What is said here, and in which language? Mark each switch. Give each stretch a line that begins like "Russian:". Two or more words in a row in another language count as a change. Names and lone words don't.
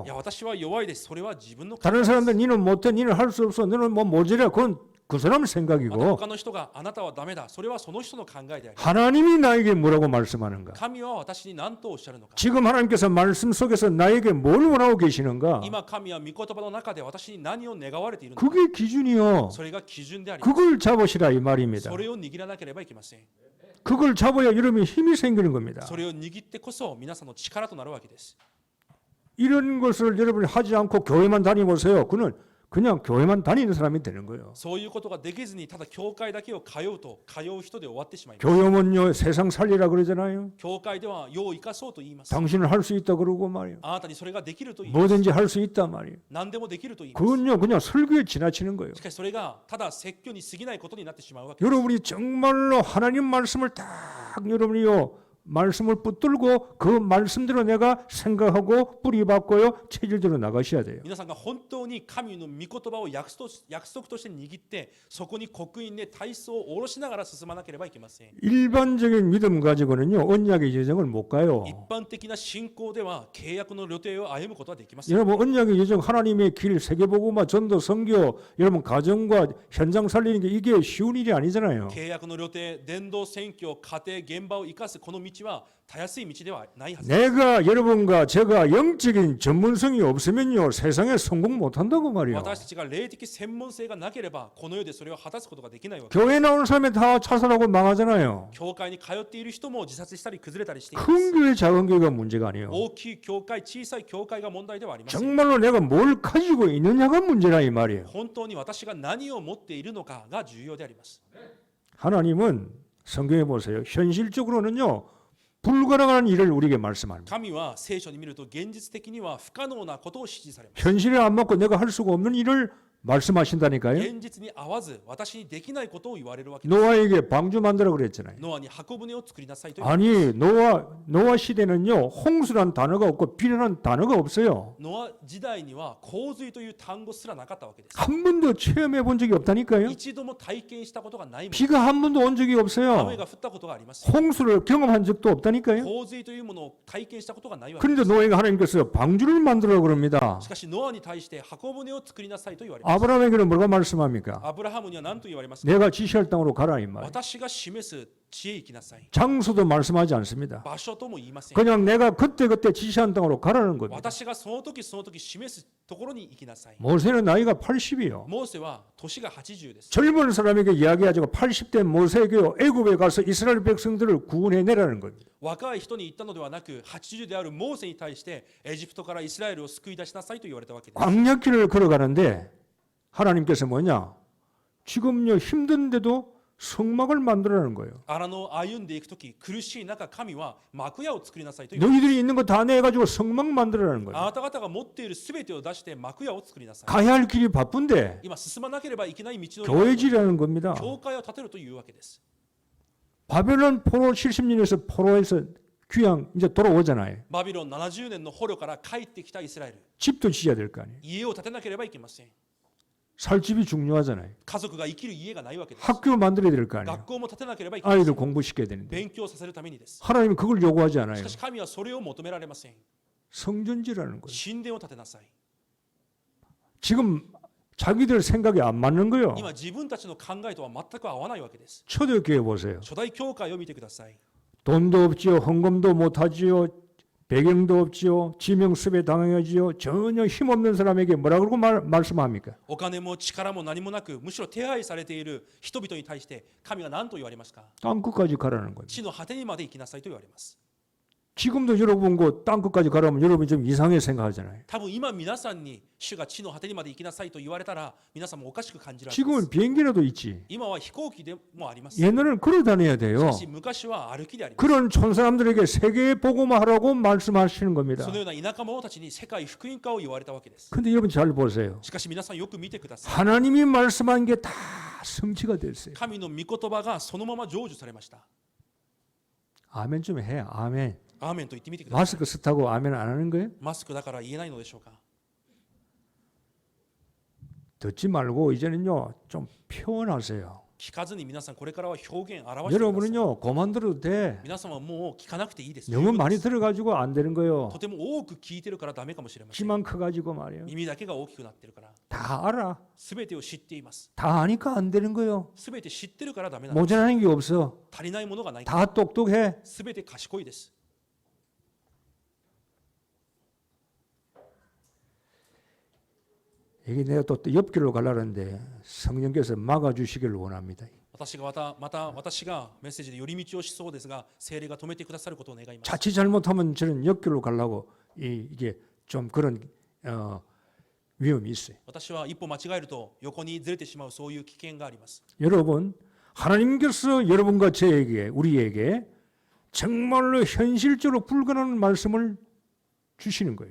Japanese: いや私は弱いです。それは自分の考え
Korean: 다른
Japanese: です
Korean: 사람들 니는 못해 니는 할 수 없어 너는 뭐 모자라 그건 그 사람
Japanese: また
Korean: 생각이고
Japanese: 他の人があなたはダメだ。それはその人の考えであり、
Korean: 하나님이 나에게 뭐라고 말씀하는가
Japanese: 神は私に何とおっしゃるのか。
Korean: 지금 하나님께서 말씀 속에서 나에게 뭘 원하고 계시는가
Japanese: 今神は御言葉の中で私に何を願われているのか。
Korean: 그게 기준이요.
Japanese: それが基準であります。
Korean: 그걸 잡으시라 이 말입니다.
Japanese: それを握らなければいけません。
Korean: 그걸 잡아야 여러분이 힘이 생기는 겁니다.
Japanese: それを握ってこそ皆さんの力となるわけです。
Korean: 이런 것을 여러분이 하지 않고 교회만 다니보세요. 그는 그냥 교회만 다니는 사람이 되는 거예요.
Japanese: そういうことができずにただ教会だけを通うと通う人で終わってしまいます。
Korean: 교회는요 세상 살리라 그러잖아요.
Japanese: 教会では世を生かそうと言います。
Korean: 당신은 할 수 있다 그러고 말이에요.
Japanese: あなたにそれができると言います。
Korean: 뭐든지 할 수 있다 말이에요.
Japanese: 何でもできると言います。
Korean: 그건요 그냥 설교에 지나치는 거예요.
Japanese: しかしそれがただ説教に過ぎないことになってしまうわけです。
Korean: 여러분이 정말로 하나님 말씀을 딱 여러분이요 말씀을 붙들고 그 말씀대로 내가 생각하고 뿌리박고요 체질대로 나가셔야 돼요.
Japanese: 皆さんが本当に神の御言葉を約束として握ってそこに刻印で体操を下ろしながら進まなければいけません。
Korean: 일반적인 믿음 가지고는요 언약의 여정을 못 가요.
Japanese: 一般的な信仰では契約の旅程を歩むことはできません。
Korean: 여러분 언약의 여정 하나님의 길 세계복음화 전도 선교 여러분 가정과 현장 살리는 게 이게 쉬운 일이 아니잖아요.
Japanese: 契約の旅程、伝道宣教、家庭、現場を生かすこの道はたやすい道ではないはずです。
Korean: 내가 여러분과 제가 영적인 전문성이 없으면요 세상에 성공 못 한다고 말이에요.
Japanese: 私たちが霊的専門性がなければこの世でそれを果たすことができないわけ。
Korean: 교회 나오는 사람이 다 자살하고 망하잖아요.
Japanese: 教会に通っている人も自殺したり崩れたりしています。
Korean: 큰 교회 작은 교회가 문제가 아니에요.
Japanese: 大きい教会、小さい教会が問題ではありません。
Korean: 정말로 내가 뭘 가지고 있느냐가 문제라 이 말이에요.
Japanese: 本当に私が何を持っているのかが重要であります。
Korean: 하나님은 성경에 보세요. 현실적으로는요 불가능한 일을 우리에게 말씀합니다.
Japanese: 神は聖書に見ると現実的には不可能なことを指示されます。
Korean: 현실에 안 맞고 내가 할 수가 없는 일을 말씀하신다니까요.
Japanese: 現実に合わず私にできないことを言われるわけです。
Korean: 노아에게 방주 만들어 그랬잖아요.
Japanese: ノアに箱舟を作りなさいと。
Korean: 아니 노아 시대는요 홍수란 단어가 없고 비라는 단어가 없어요.
Japanese: ノア時代には洪水という単語すらなかったわけです。
Korean: 한 번도 체험해 본 적이 없다니까요.
Japanese: 一度も体験したことがないもの。
Korean: 비가 한 번도 온 적이
Japanese: 雨
Korean: 없어요.
Japanese: が降ったことがあります。
Korean: 홍수를 경험한 적도 없다니까요.
Japanese: 洪水というものを体験したことがないわけで
Korean: 그런데
Japanese: す。
Korean: 노아에게 하나님께서 방주를 만들어 그럽니다.
Japanese: しかしノアに対して箱舟を作りなさいと言われます。
Korean: 아브라함에게는 뭐가 말씀합니까?
Japanese: アブラハムには何と言われますか。
Korean: 내가 지시할 땅으로 가라 이 말.
Japanese: 私が示す地へ行きなさい。
Korean: 장소도 말씀하지 않습니다.
Japanese: 場所とも言いません。
Korean: 그냥 내가 그때그때 지시한 땅으로 가라는 겁니다.
Japanese: 私がその時その時示すところに行きなさい。
Korean: 모세는 나이가 80이요.
Japanese: モーセは年が80です。
Korean: 젊은 사람에게 이야기하자고 80대 모세에게 애굽에 가서 이스라엘 백성들을 구원해내라는 겁니다.
Japanese: 若い人に言ったのではなく80であるモーセに対してエジプトからイスラエルを救い出しなさいと言われたわけです。
Korean: 광야길을 걸어가는데 하나님께서 뭐냐? 지금요 힘든데도 성막을 만들라는 거예요.
Japanese: 歩んでいくとき、苦しい中、神は幕屋を作りなさいという。
Korean: 너희들이 있는 거 다 내가지고 성막 만들라는 거예요.
Japanese: あなた方が持っているすべてを出して幕屋を作りなさい。
Korean: 가야 할 길이 바쁜데
Japanese: 今進まなければいけない道の
Korean: 교회지라는 겁니다.
Japanese: 教会を建てるというわけです。
Korean: 바벨론 포로 70년에서 포로에서 귀양 이제 돌아오잖아요.
Japanese: バビロン70年の捕虜から帰ってきたイスラエル。
Korean: 집도 지어야 될 거 아니에요.
Japanese: 家を建てなければいけません。
Korean: 살 집이 중요하잖아요.
Japanese: 家族が生きる家がないわけです。
Korean: 학교 만들어야 될 거 아니에요.
Japanese: 学校も建てなければいけません。
Korean: 아이들 공부시켜야 되는데
Japanese: 勉強させるためにです。
Korean: 하나님은 그걸 요구하지 않아요.
Japanese: しかし神はそれを求められません。
Korean: 성전지라는 거예요.
Japanese: 神殿を建てなさい。
Korean: 지금 자기들 생각이 안 맞는 거예요.
Japanese: 今自分たちの考えとは全く合わないわけです。
Korean: 초대교회 보세요.
Japanese: 初代教会を見てください。
Korean: 돈도 없지요. 헌금도 못하지요. 배경도 없지요. 지명습에 당하지요. 전혀 힘없는 사람에게 뭐라 그러고 말씀합니까?
Japanese: お金も力も何もなく、むしろ手配されている人々に対して神は何と言われますか？
Korean: 땅끝까지 가라는 거예요.
Japanese: 地の果てにまで行きなさいと言われます。
Korean: 지금도 여러분 그 땅끝까지 가라면 여러분이 좀 이상하게 생각하잖아요.
Japanese: 多分今皆さんに主が地の果てにまで行きなさいと言われたら皆さんもおかしく感じられます。
Korean: 지금은 비행기라도 있지.
Japanese: 今は飛行機でもあります。
Korean: 옛날에는 걸어 다녀야
Japanese: し
Korean: 돼요.
Japanese: かし昔は歩きであります。
Korean: 그런 촌사람들에게 세계 복음화 하라고 말씀하시는 겁니다.
Japanese: そのような田舎者たちに世界福音化を言われたわけです。
Korean: 근데 여러분 잘 보세요.
Japanese: しかし皆さんよく見てください。
Korean: 하나님이 말씀한 게 다 성취가 됐어요.
Japanese: 神の御言葉がそのまま成就されました。
Korean: 아멘 좀 해. 아멘.
Japanese: アーメンと言ってみてください。
Korean: 마스크 쓰다고 아멘 안 하는 거예요?
Japanese: マスクだから言えないのでしょうか。
Korean: 듣지 말고 이제는요 좀 표현하세요.
Japanese: 聞かずに皆さんこれからは表現表してください。
Korean: 여러분은요 그만 들어도 돼.
Japanese: 皆さんはもう聞かなくていいです。
Korean: 너무 많이
Japanese: 十分です
Korean: 들어가지고 안 되는 거예요.
Japanese: とても多く聞いてるからダメかもしれません。
Korean: 귀만 커가지고 말이에요.
Japanese: 耳だけが大きくなってるから。
Korean: 다 알아.
Japanese: すべてを知っています。
Korean: 다 아니까 안 되는 거예요.
Japanese: すべて知ってるからダメなんです。
Korean: 모자라는 게 없어.
Japanese: 足りないものがない。
Korean: 다 똑똑해.
Japanese: すべて賢いです。
Korean: 이게 내가 또 옆길로 가려는데 성령께서 막아주시기를 원합니다.
Japanese: 私が私がメッセージで寄り道をしそうですが、聖霊が止めてくださることを願います。
Korean: 자칫 잘못하면 저는 옆길로 가려고 이게 좀 그런 위험이 있어요.
Japanese: 私は一歩間違えると横にずれてしまうそういう危険があります。
Korean: 여러분, 하나님께서 여러분과 저에게 우리에게 정말로 현실적으로 불가능한 말씀을 주시는 거예요.